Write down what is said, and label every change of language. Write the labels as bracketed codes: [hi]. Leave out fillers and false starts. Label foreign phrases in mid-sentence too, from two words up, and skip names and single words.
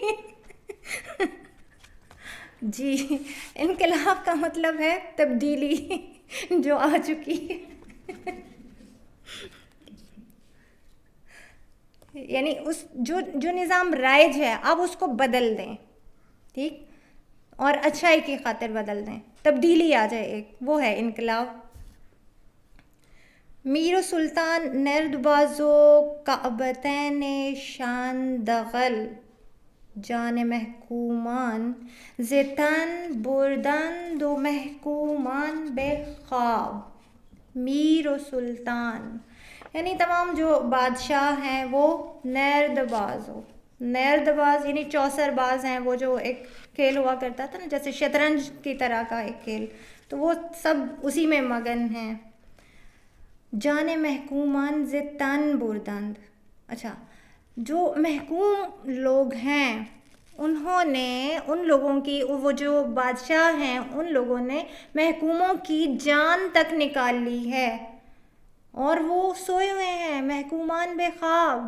[ur] جی، انقلاب کا مطلب ہے تبدیلی جو آ چکی ہے. یعنی اس جو نظام رائج ہے اب اس کو بدل دیں، ٹھیک، اور اچھائی کی خاطر بدل دیں، تبدیلی آ جائے ایک، وہ ہے انقلاب. [fa] میر و سلطان نرد بازو کعبتین شان دغل جان محکومان زتن بردند و محکومان بے خواب. [ur] میر و سلطان یعنی تمام جو بادشاہ ہیں وہ نرد باز ہو. نرد باز یعنی چوسر باز ہیں، وہ جو ایک کھیل ہوا کرتا تھا نا جیسے شطرنج کی طرح کا ایک کھیل، تو وہ سب اسی میں مگن ہیں. [fa] جان محکومان زتن بردند. [ur] اچھا، جو محکوم لوگ ہیں انہوں نے، ان لوگوں کی، وہ جو بادشاہ ہیں ان لوگوں نے محکوموں کی جان تک نکال لی ہے، اور وہ سوئے ہوئے ہیں [fa] محکومان بے خواب.